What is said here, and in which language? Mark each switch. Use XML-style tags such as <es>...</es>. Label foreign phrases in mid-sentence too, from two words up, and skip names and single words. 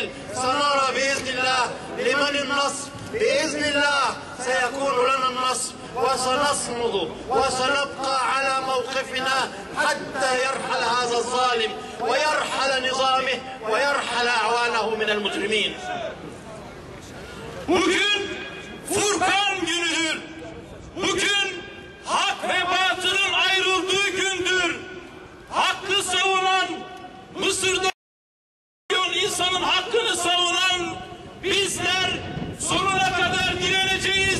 <ar>سنرى بإذن الله لمن النصر. بإذن الله سيكون لنا النصر، وسنصمد وسنبقى على موقفنا حتى يرحل هذا الظالم ويرحل نظامه ويرحل أعوانه من المجرمين.</ar> <tr>Bugün Furkan günüdür. Bugün hak ve batılın ayrıldığı gündür. Hakkı savunan, Mısır'da insanın hakkını savunan bizler sonuna kadar direneceğiz.</tr>